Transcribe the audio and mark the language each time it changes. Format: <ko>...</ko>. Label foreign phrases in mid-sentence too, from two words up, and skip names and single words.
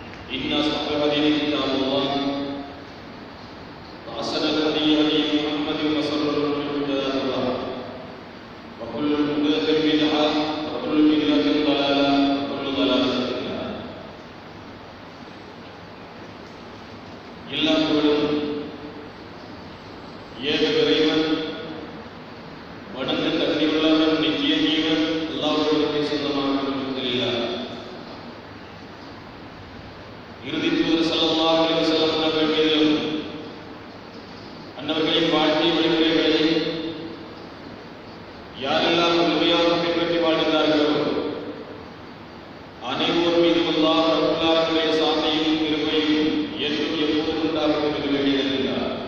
<ar>إن أصدق الحديث كتاب الله وأحسن الهدي هدي محمد وشر الأمور محدثاتها وكل محدثة بدعة وكل بدعة ضلالة وكل ضلالة في النار.</ar> <ta>எல்லா புகழும் ஏக இறைவன் வணங்க தகுதியுள்ளவன் நித்திய ஜீவன் அல்லாஹ்வுக்கு சொந்தமாக அல்ஹம்துலில்லாஹ். இறுதி தூதர்</ta> <ar>صلى الله عليه وسلم</ar> <ta>அவர்கள் மீதிலும் அன்னவர்களின் வாழ்க்கை வழிமுறைகளை யாரெல்லாம் முழுமையாக பின்பற்றி வாழ்ந்தார்களோ அனைவர் மீதும் அல்லாஹ் ரப்பல் ஆலமீனுடைய சாந்தியும் கிருபையும் என்றும் எப்போதும் உண்டாகும் என்று வேண்டியிருக்கிறார்.</ta>